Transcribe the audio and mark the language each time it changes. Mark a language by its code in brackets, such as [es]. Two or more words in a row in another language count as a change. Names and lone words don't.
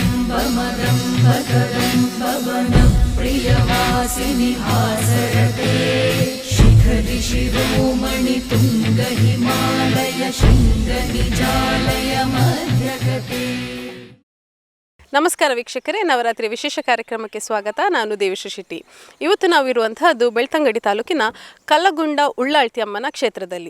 [sa] मदं भगरं पवनं प्रियवासिनि हासरते शिखरि शिरोमणि तुंग हिमालय शृंगनिजालय मध्यगते. [kn] ನಮಸ್ಕಾರ ವೀಕ್ಷಕರೇ, ನವರಾತ್ರಿ ವಿಶೇಷ ಕಾರ್ಯಕ್ರಮಕ್ಕೆ ಸ್ವಾಗತ. ನಾನು ದೇವಿಶ್ರೀ ಶೆಟ್ಟಿ. ಇವತ್ತು ನಾವಿರುವಂತಹದ್ದು ಬೆಳ್ತಂಗಡಿ ತಾಲೂಕಿನ ಕಲ್ಲಗುಂಡ ಉಳ್ಳಾಳ್ತಿ ಅಮ್ಮನ ಕ್ಷೇತ್ರದಲ್ಲಿ.